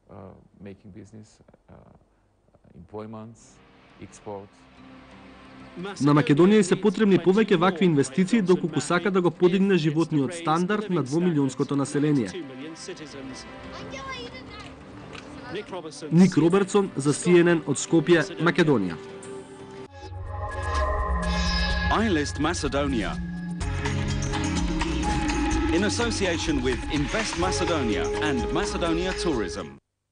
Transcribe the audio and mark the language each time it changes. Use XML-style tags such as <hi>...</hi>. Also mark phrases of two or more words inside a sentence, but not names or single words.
<mk>На Македонија се потребни повеќе вакви инвестиции доколку сака да го подигне животниот стандард на 2-милионското население. Ник Робертсон за CNN од Скопје, Македонија.</mk> <en>iList Macedonia in association with Invest Macedonia and Macedonia Tourism.</en>